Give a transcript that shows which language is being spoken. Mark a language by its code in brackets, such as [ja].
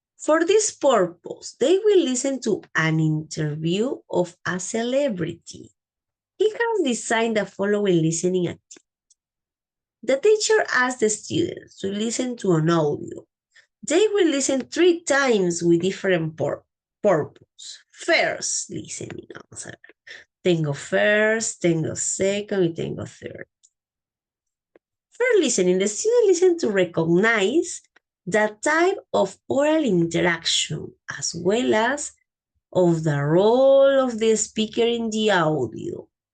[en] For this purpose, they will listen to an interview of a celebrity. He has designed the following listening activity. The teacher asks the students to listen to an audio. They will listen 3 times with different purpose. First listening, [es] vamos a ver. Tengo first, tengo second, y tengo third. [en] First listening, the student listen to recognize the type of oral interaction as well as of the role of the speaker in the audio.